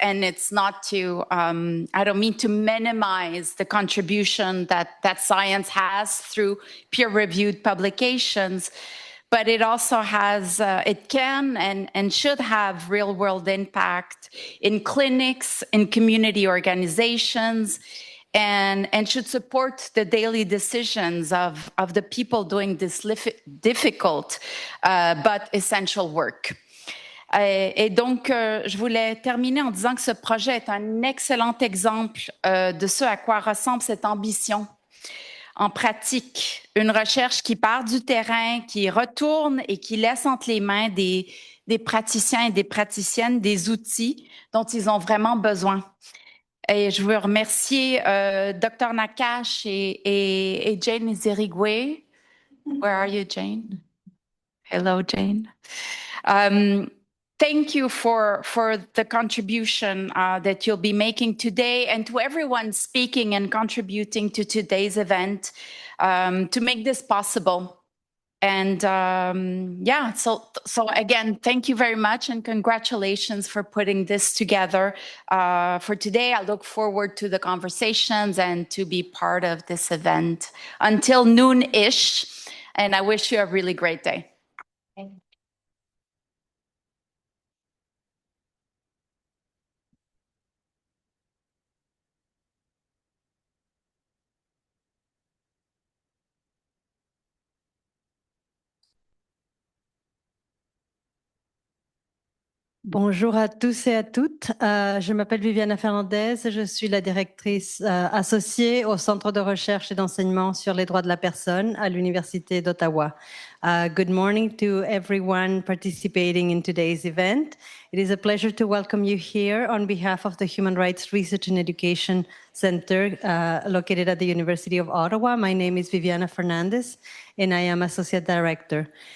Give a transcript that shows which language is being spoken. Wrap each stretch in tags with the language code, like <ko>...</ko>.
<en>And it's not to, I don't mean to minimize the contribution that science has through peer-reviewed publications, but it also has, it can and should have real-world impact in clinics, in community organizations, and should support the daily decisions of the people doing this difficult but essential work.</en> <fr>Et donc, je voulais terminer en disant que ce projet est un excellent exemple de ce à quoi ressemble cette ambition en pratique. Une recherche qui part du terrain, qui retourne et qui laisse entre les mains des praticiens et des praticiennes des outils dont ils ont vraiment besoin. Et je veux remercier Dr Nakache et Jane Ezirigwe.</fr> <en>Where are you, Jane? Hello, Jane. Thank you for the contribution that you'll be making today, and to everyone speaking and contributing to today's event to make this possible. And yeah, so again, thank you very much and congratulations for putting this together for today. I look forward to the conversations and to be part of this event until noon-ish. And I wish you a really great day.</en> <fr>Bonjour à tous et à toutes. Je m'appelle Viviana Fernandez. Je suis la directrice associée au Centre de recherche et d'enseignement sur les droits de la personne à l'Université d'Ottawa.</fr> <en>Good morning to everyone participating in today's event. It is a pleasure to welcome you here on behalf of the Human Rights Research and Education Center located at the University of Ottawa. My name is Viviana Fernandez and I am Associate Director.</en>